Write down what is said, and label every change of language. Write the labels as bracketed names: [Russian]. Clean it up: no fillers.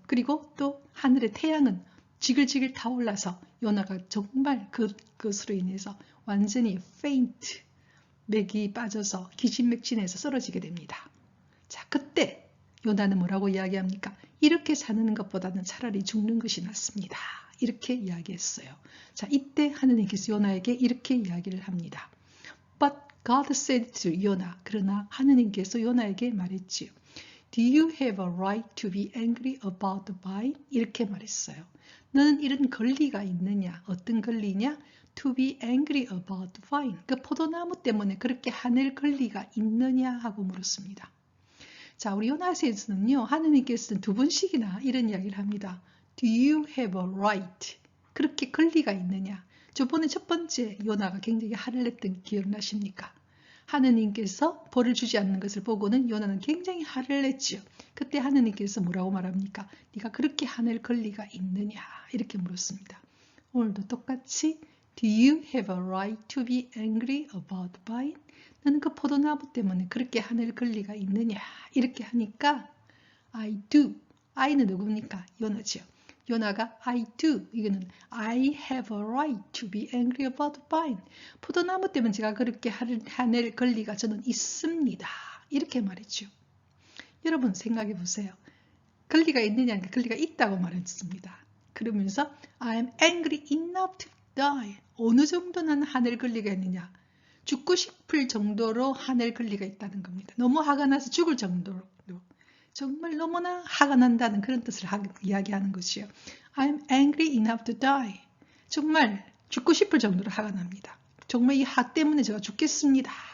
[Korean] 그리고 또 하늘의 태양은 지글지글 타올라서 요나가 정말 그것으로 인해서 완전히 faint, 맥이 빠져서 기진맥진해서 쓰러지게 됩니다. 자, 그때 요나는 뭐라고 이야기합니까? 이렇게 사는 것보다는 차라리 죽는 것이 낫습니다. 이렇게 이야기했어요. 자, 이때 하느님께서 요나에게 이렇게 이야기를 합니다. [English] But God said to Yonah, [Korean] 그러나 하느님께서 요나에게 말했지요. [English] Do you have a right to be angry about the vine? [Korean] 이렇게 말했어요. 너는 이런 권리가 있느냐? 어떤 권리냐? [English] To be angry about the vine. [Korean] 그 포도나무 때문에 그렇게 화낼 권리가 있느냐? 하고 물었습니다. 자, 우리 요나서에서는요, 하느님께서는 두 번씩이나 이런 이야기를 합니다. [English] Do you have a right? [Korean] 그렇게 권리가 있느냐? 저번에 첫 번째 요나가 굉장히 화를 냈던 기억나십니까? 하느님께서 벌을 주지 않는 것을 보고는 요나는 굉장히 화를 냈지요. 그때 하느님께서 뭐라고 말합니까? 네가 그렇게 화낼 권리가 있느냐? 이렇게 물었습니다. 오늘도 똑같이 [English] Do you have a right to be angry about the vine? [Korean] 너는 그 포도나무 때문에 그렇게 화낼 권리가 있느냐? 이렇게 하니까 [English] I do. [Korean] I는 누굽니까? 요나지요. 요나가 [English] I do. [Korean] 이거는 [English] I have a right to be angry about the vine. [Korean] 포도나무 때문에 제가 그렇게 화낼 권리가 저는 있습니다. 이렇게 말했죠. 여러분 생각해 보세요. 권리가 있느냐니까 권리가 있다고 말했습니다. 그러면서 [English] I am angry enough to die. [Korean] 어느 정도는 화낼 권리가 있느냐? 죽고 싶을 정도로 화낼 권리가 있다는 겁니다. 너무 화가 나서 죽을 정도로. 정말 너무나 화가 난다는 그런 뜻을 이야기하는 것이요. [English] I'm angry enough to die. [Korean] 정말 죽고 싶을 정도로 화가 납니다. 정말 이 화 때문에 제가 죽겠습니다.